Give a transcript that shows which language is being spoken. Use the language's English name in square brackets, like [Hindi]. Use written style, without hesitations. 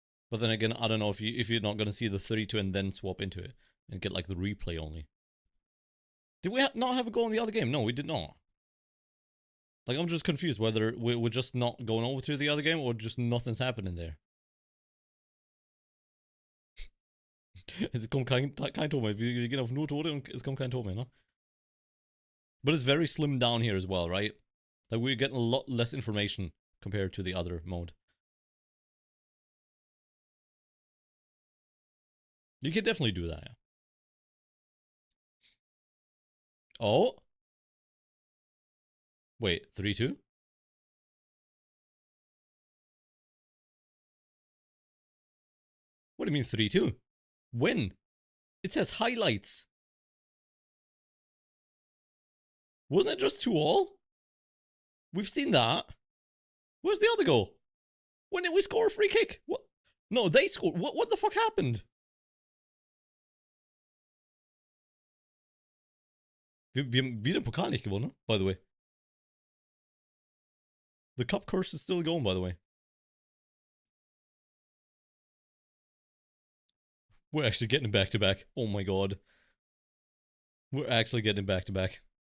[English] But then again, I don't know if you're not gonna see the 32 and then swap into it and get like the replay only. Did we not have a goal in the other game? No, we did not. Like, I'm just confused whether we're just not going over to the other game or just nothing's happening there. [German] Es kommt kein Tor mehr. Wir gehen auf nur Tode und es kommt kein Tor mehr, ne? [English] But it's very slimmed down here as well, right? Like, we're getting a lot less information compared to the other mode. You could definitely do that, yeah. Oh. Wait, 3-2? What do you mean 3-2? When? It says highlights. Wasn't it just 2-2? We've seen that. Where's the other goal? When did we score a free kick? What? No, they scored. What the fuck happened? [German] Wir haben wieder Pokal nicht gewonnen, [English] by the way. The cup curse is still going, by the way. We're actually getting back to back. Oh my god. We're actually getting back to back.